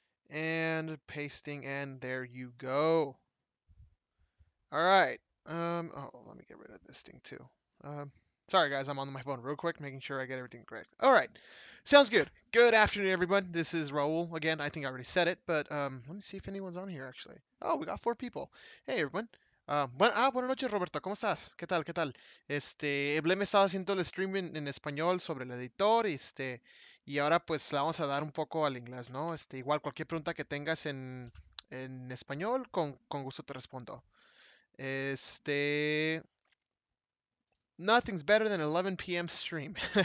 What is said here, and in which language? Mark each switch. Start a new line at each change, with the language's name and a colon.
English: And pasting, and there you go. All right. Oh, let me get rid of this thing too. Um, Sorry guys, I'm on my phone real quick, making sure I get everything correct. All right. Sounds good. Good afternoon, everyone. This is Raul again. I think I already said it, but let me see if anyone's on here actually. Oh, we got 4 people. Hey, everyone.
Spanish: Buenas noches, Roberto. ¿Cómo estás? ¿Qué tal? ¿Qué tal? Eble me estaba haciendo el stream en español sobre el editor, y ahora pues le vamos a dar un poco al inglés, ¿no? Igual cualquier pregunta que tengas en español, con gusto te respondo.
English: Este, Nothing's better than 11 p.m. stream.